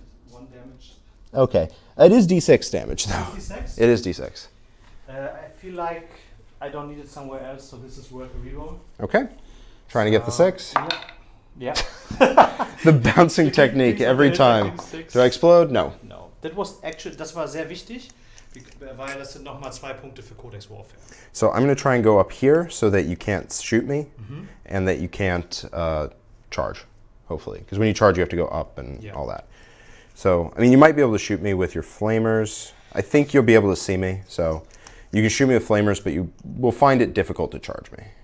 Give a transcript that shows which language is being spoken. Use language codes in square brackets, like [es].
[en] 1 damage. Okay. It is D6 damage, though. D6? It is D6. I feel like I don't need it somewhere else, so this is worth a reroll. Okay. Trying to get the 6. Yeah. The bouncing technique every time. Do I explode? No. No. [de] Das war sehr wichtig, weil das sind nochmal 2 Punkte für Codex Warfare. [en] So I'm going to try and go up here so that you can't shoot me and that you can't charge, hopefully. Because when you charge, you have to go up and Yeah. all that. So, I mean, you might be able to shoot me with your flamers. I think you'll be able to see me. So you can shoot me with flamers, but you will find it difficult to charge me.